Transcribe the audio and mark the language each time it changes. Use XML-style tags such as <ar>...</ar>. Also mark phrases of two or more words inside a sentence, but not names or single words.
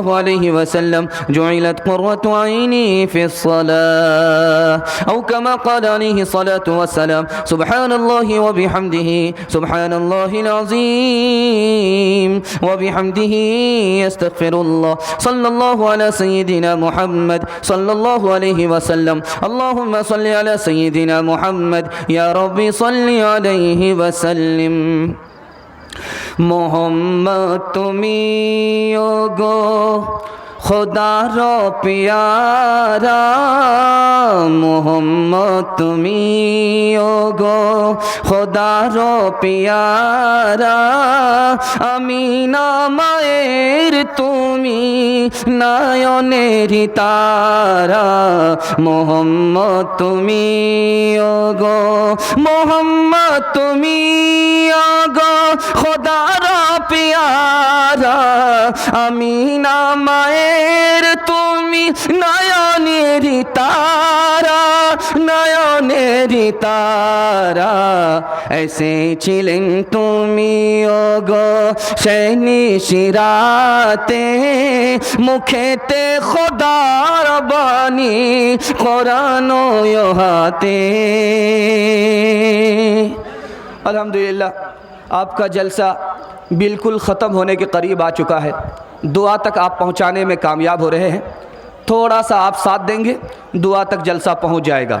<ar>عليه وسلم جعلت قرة عيني في الصلاة أو كما قال عليه الصلاة والسلام سبحان الله وبحمده سبحان الله العظيم وبحمده يستغفر الله صلى الله على سيدنا محمد صلى الله عليه وسلم اللهم صل على سيدنا محمد يا ربي صل عليه وسلم</ar> <bn>মোহাম্মদ তুমি গো খোদার প্যারা মোহাম্মদ তুমি গো খোদার প্যারা আমিনা মায়ের তুমি নয়নের তারা মোহাম্মদ তুমি গো মোহাম্মদ তুমি গো খোদার প্যারা আমিনা মায়ের তুমি নয়নের তারা নয়নের তারা এসেছিলে তুমি গো শৈনী শিরাতে মুখেতে খোদার বাণী কোরান হাতে।</bn> <hi>अल्हम्दुलिल्लाह आपका जलसा बिल्कुल ख़त्म होने के करीब आ चुका है। दुआ तक आप पहुंचाने में कामयाब हो रहे हैं। थोड़ा सा आप साथ देंगे दुआ तक जलसा पहुंच जाएगा।</hi>